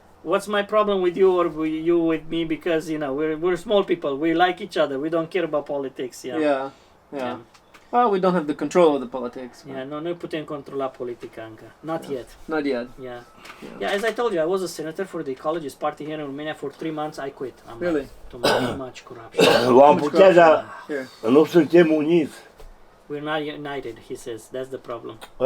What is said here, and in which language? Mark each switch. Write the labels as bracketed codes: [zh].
[en] what's my problem with you or you with me? Because you know we're small people. We like each other. We don't care about politics. Yeah. Yeah. Well, we don't have the control of the politics. but Yeah. No, [ro] nu putem controla politica încă. [en] Not yet. Not yet. Yeah. As I told you, I was a senator for the Ecologist Party here in Romania for 3 months. I quit. I'm Really? like, too much corruption. [ro] am putea, dar [en] Here. [ro] nu suntem uniți. [en] We're not united. He says that's the problem.